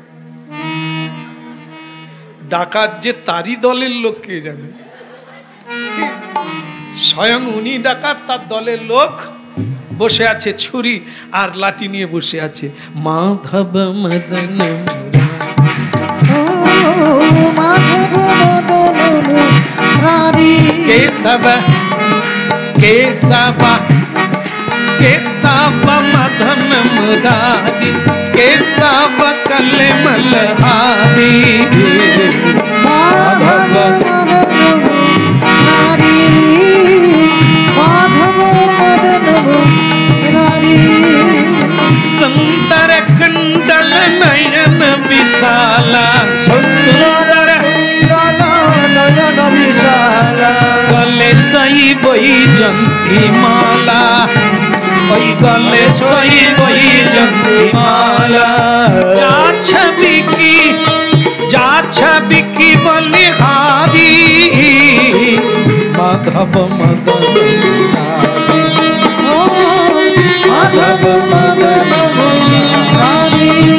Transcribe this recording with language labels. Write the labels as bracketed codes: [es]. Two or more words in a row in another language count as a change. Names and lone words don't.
[bn] ডাকাত যে তারই দলের লোক কে জানে, স্বয়ং উনি ডাকাত, তার দলের লোক বসে আছে ছুরি আর লাঠি নিয়ে বসে আছে। [hi] মাধব মদন কেশব কেশব केशव मदन मुरारी केशव कलमलहारी माधव मुरारी माधव मदन मुरारी सुंदर कुंडल नयन विशाला सुंदर नयन विशाला गले सई वैजंती माला, ওই गले सई वैजंती माला। जा छबि की बलिहारी माधव मदन माधव मदन मुरारी